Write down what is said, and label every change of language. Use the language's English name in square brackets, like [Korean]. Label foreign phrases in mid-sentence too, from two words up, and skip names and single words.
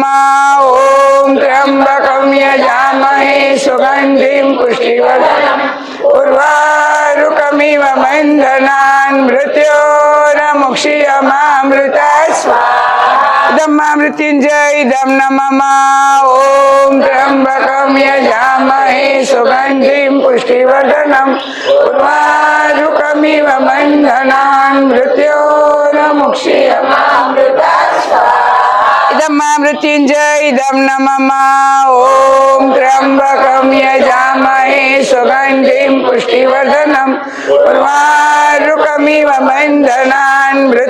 [Sanskrit] ઓમ ત્ર્યંબકમ યજામહે સુગંધિમ પુષ્ટિવર્ધનમ ઉર્વારુકમિવ વંદનાન મૃત્યોર્મુક્ષીયમામૃતાસ્વાહા. ઇદં મૃત્યુંજય ઇદં નમઃ. ઓમ ત્ર્યંબકમ યજામહે पुष्टिवर्धनम् उर्वारुकमिव बन्धनान् मृत्योर्मुक्षीयमामृतात् इदं मा मृत्युञ्जय इदं न मम ॐ त्र्यम्बकं यजामहे सुगन्धिं पुष्टिवर्धनम् उर्वारुकमिव बन्धनान्